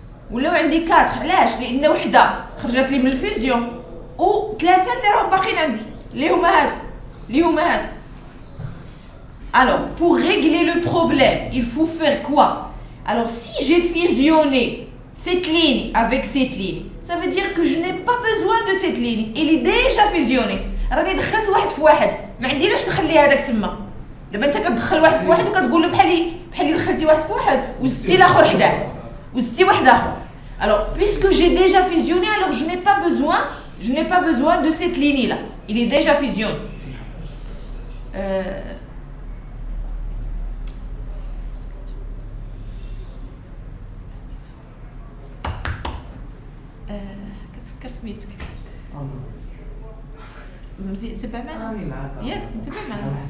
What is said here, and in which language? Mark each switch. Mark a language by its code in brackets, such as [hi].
[ar] ولا عندي 4 علاش؟ لأن وحدة خرجت لي من الفيزيون و3 اللي راهم باقيين عندي اللي هما هادو. [fr] Alors, pour régler le problème, il faut faire quoi? Alors, si j'ai fusionné cette ligne avec cette ligne, ça veut dire que je n'ai pas besoin de cette ligne. Il est déjà fusionné. [ar] راني دخلت واحد في واحد، ما عندي لاش نخلي هذاك تما. دابا انت كتدخل واحد في واحد وكتقول له بحال دخلتي واحد في واحد وزدتي الاخر حداه وزدتي واحد اخر. [fr] Alors, puisque j'ai déjà fusionné, alors je n'ai pas besoin de cette ligne là. Il est déjà fusionné. [ar] كتفكر سميتك؟ [fr] C'est pas mal. C'est pas mal.